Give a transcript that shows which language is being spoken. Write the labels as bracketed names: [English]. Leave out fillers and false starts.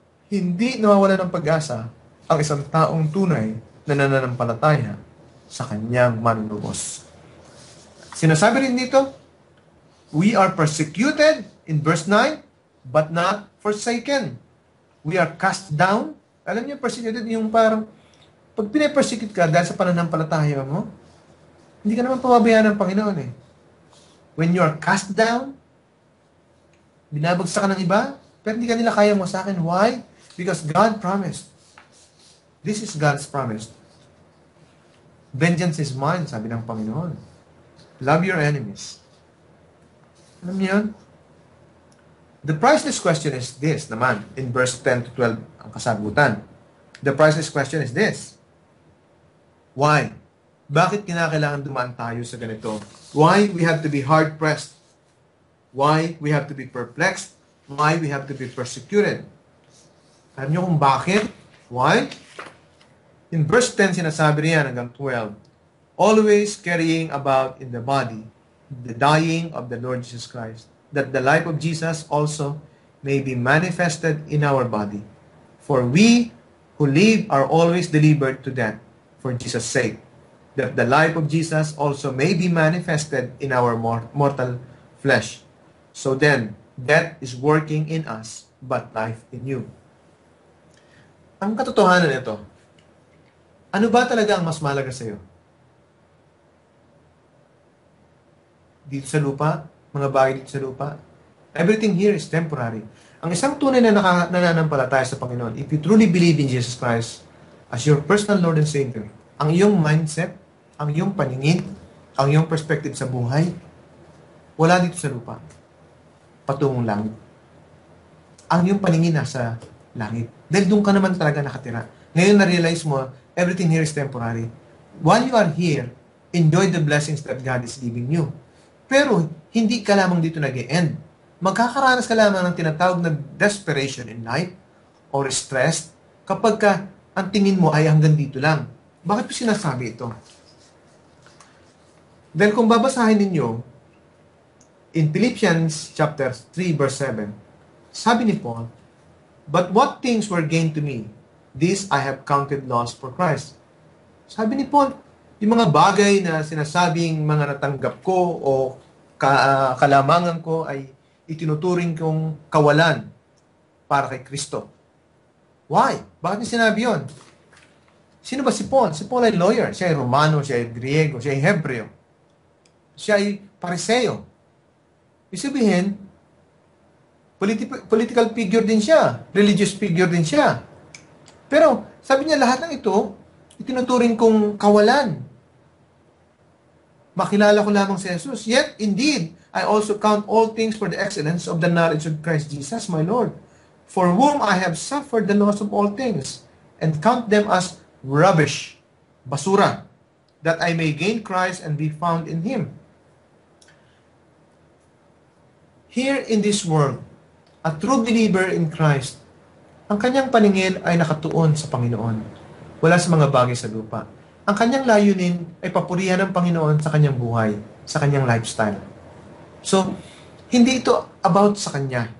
[Filipino] Hindi nawawala ng pag-asa ang isang taong tunay na nananampalataya sa kanyang manunubos. Sinasabi rin dito, [English] we are persecuted in verse 9, but not forsaken. We are cast down. [Filipino] Alam niyo, persecuted yung parang, pag pinapersecute ka dahil sa pananampalataya mo, hindi ka naman pababayaan ng Panginoon eh. [English] When you are cast down, [Filipino] binabagsak ka ng iba, pero hindi ka nila kaya mo sa akin. Why? [English] Because God promised. This is God's promise. Vengeance is mine, [Filipino] sabi ng Panginoon. [English] Love your enemies. [Filipino] Alam niyo yun? [English] The priceless question is this naman, in verse 10 to 12, [Filipino] ang kasagutan. [English] The priceless question is this. Why? [Filipino] Bakit kinakailangan dumaan tayo sa ganito? [English] Why we have to be hard-pressed? Why we have to be perplexed? Why we have to be persecuted? [Filipino] Alam niyo kung bakit? [English] Why? In verse 10, [Filipino] sinasabi niya hanggang 12, [English] always carrying about in the body the dying of the Lord Jesus Christ, that the life of Jesus also may be manifested in our body. For we who live are always delivered to death for Jesus' sake, that the life of Jesus also may be manifested in our mortal flesh. So then, death is working in us, but life in you. [Filipino] Ang katotohanan nito, ano ba talaga ang mas mahalaga sa iyo? Dito sa lupa, mga bagay dito sa lupa. [English] Everything here is temporary. [Filipino] Ang isang tunay na nananampalataya sa Panginoon, [English] if you truly believe in Jesus Christ as your personal Lord and Savior, [Filipino] ang iyong mindset, ang iyong paningin, ang iyong perspective sa buhay, wala dito sa lupa. Patungong langit. Ang iyong paningin nasa langit. Dahil doon ka naman talaga nakatira. Ngayon na-realize mo, [English] everything here is temporary. While you are here, enjoy the blessings that God is giving you. [Filipino] Pero, hindi ka lamang dito nag-e-end. Magkakaranas ka lamang ng tinatawag na [English] desperation in life or stress [Filipino] kapag ka ang tingin mo ay hanggang dito lang. Bakit po sinasabi ito? Dahil kung babasahin ninyo, [English] in Philippians chapter 3 verse 7, sabi ni Paul, but what things were gained to me, this I have counted loss for Christ. [Filipino] Sabi ni Paul, yung mga bagay na sinasabing mga natanggap ko o kalamangan ko ay itinuturing kong kawalan para kay Kristo. [English] Why? [Filipino] Bakit niya sinabi yun? Sino ba si Paul? Si Paul ay lawyer. Siya ay Romano, siya ay Griego, siya ay Hebreo. Siya ay Pariseo. Ibig sabihin, political figure din siya. Religious figure din siya. Pero, sabi niya lahat ng ito, itinuturing kong kawalan. Makilala ko lamang si Jesus. [English] Yet, indeed, I also count all things for the excellence of the knowledge of Christ Jesus, my Lord, for whom I have suffered the loss of all things, and count them as rubbish, basura, that I may gain Christ and be found in Him. Here in this world, a true believer in Christ, [Filipino] ang kanyang paningin ay nakatuon sa Panginoon, wala sa mga bagay sa lupa. Ang kanyang layunin ay papurihan ng Panginoon sa kanyang buhay, sa kanyang lifestyle. So, hindi ito about sa kanya.